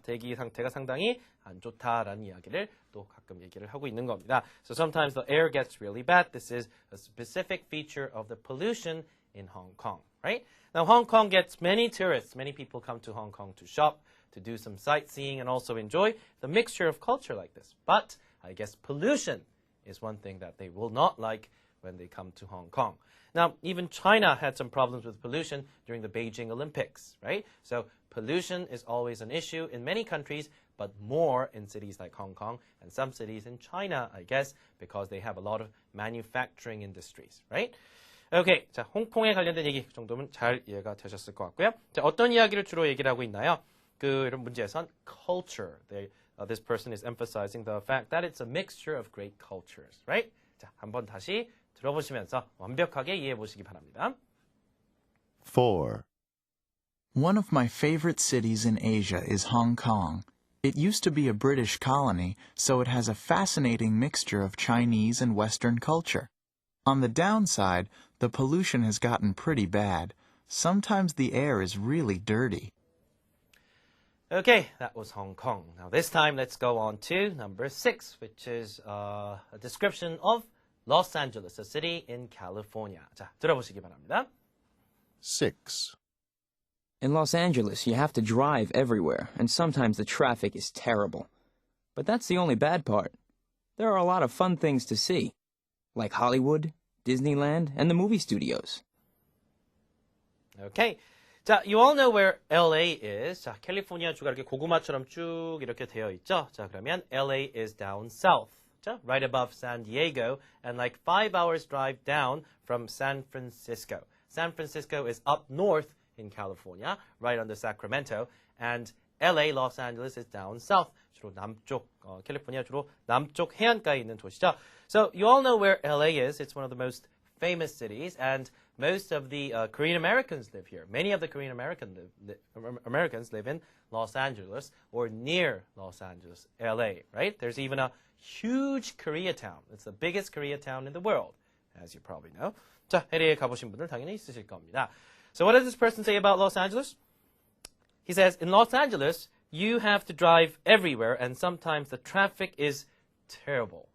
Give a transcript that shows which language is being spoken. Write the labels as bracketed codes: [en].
[ko] 대기 상태가 상당히 안 좋다라는 이야기를 또 가끔 얘기를 하고 있는 겁니다. [en] So sometimes the air gets really bad. This is a specific feature of the pollution in Hong Kong, right? Now, Hong Kong gets many tourists. Many people come to Hong Kong to shop, to do some sightseeing, and also enjoy the mixture of culture like this. But I guess pollution is one thing that they will not like when they come to Hong Kong. Now, even China had some problems with pollution during the Beijing Olympics, right? So pollution is always an issue in many countries, but more in cities like Hong Kong and some cities in China, I guess, because they have a lot of manufacturing industries, right? Okay, [ko] 자, 홍콩에 관련된 얘기 그 정도면 잘 이해가 되셨을 것 같고요. 자, 어떤 이야기를 주로 얘기를 하고 있나요? 이런 문제에선 culture. [en] This person is emphasizing the fact that it's a mixture of great cultures, right? [ko] 자, 한번 다시 들어보시면서 완벽하게 이해해 보시기 바랍니다. [en] 4. One of my favorite cities in Asia is Hong Kong. It used to be a British colony, so it has a fascinating mixture of Chinese and Western culture. On the downside, the pollution has gotten pretty bad. Sometimes the air is really dirty. Okay, that was Hong Kong. Now this time let's go on to number 6, which is a description of Los Angeles, a city in California. [ko] 자, 들어보시기 바랍니다. [en] 6. In Los Angeles, you have to drive everywhere, and sometimes the traffic is terrible. But that's the only bad part. There are a lot of fun things to see. like Hollywood, Disneyland, and the movie studios. Okay. 자, you all know where LA is. [ko] 자, 캘리포니아 주가 이렇게 고구마처럼 쭉 이렇게 되어 있죠. [en] 자, 그러면 LA is down south. 자, right above San Diego and like 5 hours drive down from San Francisco. San Francisco is up north in California, right under Sacramento, and LA, Los Angeles is down south. [ko] 주로 남쪽, 캘리포니아 주로 남쪽 해안가에 있는 도시죠. [en] So you all know where LA is. It's one of the most famous cities, and most of the Korean Americans live here. Many of the Korean Americans live in Los Angeles or near Los Angeles, LA, right? There's even a huge Koreatown. It's the biggest Koreatown in the world, as you probably know. [ko] 자, LA에 가보신 분들 당연히 있으실 겁니다. [en] So what does this person say about Los Angeles? He says, in Los Angeles, you have to drive everywhere and sometimes the traffic is terrible.